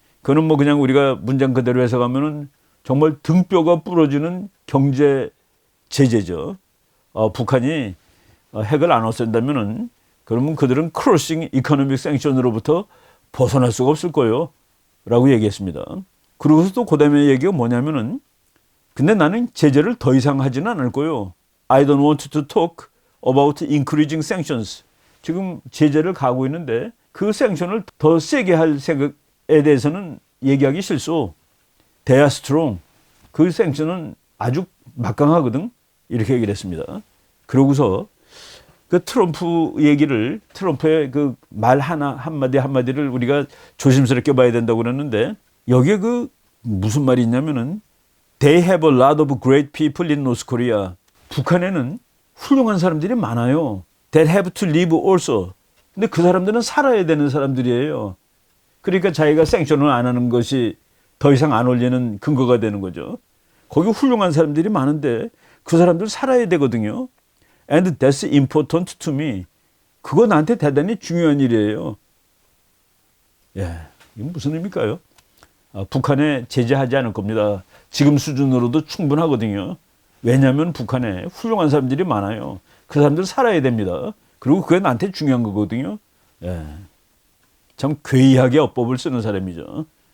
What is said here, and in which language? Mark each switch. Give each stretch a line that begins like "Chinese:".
Korean: 그거는 뭐 그냥 우리가 문장 그대로 해석하면은 정말 등뼈가 부러지는 경제 제재죠. 북한이 핵을 안 없앤다면은 그러면 그들은 크로싱 이코노믹 생션으로부터 벗어날 수가 없을 거예요. 라고 얘기했습니다. 그러고서 또 그 다음에 얘기가 뭐냐면은 근데 나는 제재를 더 이상 하지는 않을 거예요.
English: I don't want to talk about increasing sanctions.
Korean: 지금 제재를 가고 있는데 그 생션을 더 세게 할 생각에 대해서는 얘기하기 싫소.
English: They are strong.
Korean: 그 생션은 아주 막강하거든. 이렇게 얘기를 했습니다. 그러고서 그 트럼프 얘기를 트럼프의 그 말 한마디를 우리가 조심스럽게 봐야 된다고 그러는데 여기에 그 무슨 말이 있냐면은
English: They have a lot of great people in North Korea.
Korean: 북한에는 훌륭한 사람들이 많아요.
English: That have to live also.
Korean: 근데 그 사람들은 살아야 되는 사람들이에요. 그러니까 자기가 생션을 안 하는 것이 더 이상 안 올리는 근거가 되는 거죠. 거기 훌륭한 사람들이 많은데 그 사람들 살아야 되거든요.
English: And that's important to me.
Korean: 그거 나한테 대단히 중요한 일이에요. 예, 이게 무슨 의미일까요? 북한에 제재하지 않을 겁니다. 지금 수준으로도 충분하거든요. 왜냐하면 북한에 훌륭한 사람들이 많아요. 그 사람들 살아야 됩니다. 그리고 그게 나한테 중요한 거거든요. 예. 참 괴이하게 어법을 쓰는 사람이죠.